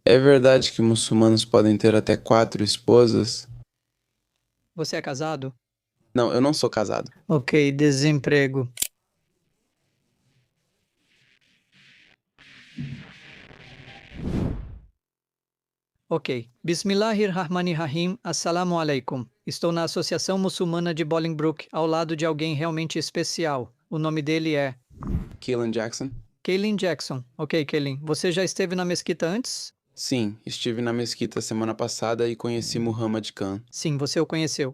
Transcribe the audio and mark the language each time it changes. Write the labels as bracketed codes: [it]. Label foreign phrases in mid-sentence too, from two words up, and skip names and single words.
[pt] É verdade que muçulmanos podem ter até 4 esposas? Você é casado? Não, eu não sou casado. Ok, desemprego. Ok. [ar] Bismillahirrahmanirrahim. السلام عليكم. [pt] Estou na Associação Muçulmana de Bolingbrook, ao lado de alguém realmente especial. O nome dele é Keelan Jackson? Kaylin Jackson. Ok, Kaylin. Você já esteve na mesquita antes? Sim, estive na mesquita semana passada e conheci Muhammad Khan. Sim, você o conheceu.